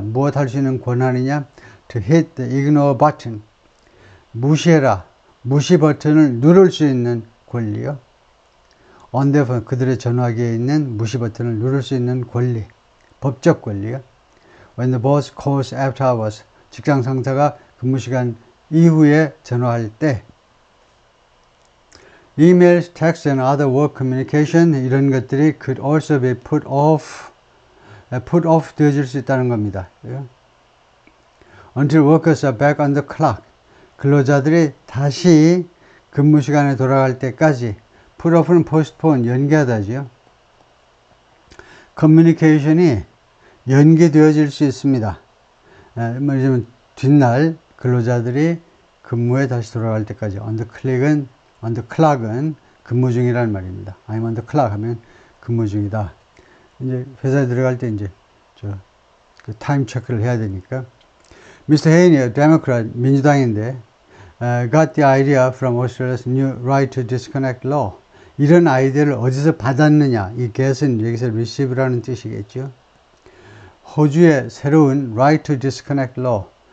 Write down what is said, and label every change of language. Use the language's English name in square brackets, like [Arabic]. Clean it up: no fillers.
[Korean] 무엇 할 수 있는 권한이냐? [English] To hit the ignore button. [Korean] 무시해라. 무시 버튼을 누를 수 있는 권리요. [English] on their phone. [Korean] 그들의 전화기에 있는 무시 버튼을 누를 수 있는 권리. 법적 권리요. [English] When the boss calls after hours. [Korean] 직장 상사가 근무 시간 이후에 전화할 때. [English] Emails, text and other work communication [Korean] 이런 것들이 [English] could also be put off [Korean] 되어질 수 있다는 겁니다. [English] Until workers are back on the clock. [Korean] 근로자들이 다시 근무 시간에 돌아갈 때까지. put off는 postpone, 연기하다죠. communication이 연기되어질 수 있습니다. 말하자면 뒷날 근로자들이 근무에 다시 돌아갈 때까지. on the clock은 근무 중이라는 말입니다. [English] I'm on the clock [Korean] 하면 근무 중이다. 이제 회사에 들어갈 때 이제 그 타임 체크를 해야 되니까. [English] Mr. Haney, Democrat, [Korean] 민주당인데, [English] got the idea from Australia's new right to disconnect law. [Korean] 이런 아이디어를 어디서 받았느냐? 이 get은 여기서 receive라는 뜻이겠죠. 호주의 새로운 [English] right to disconnect law.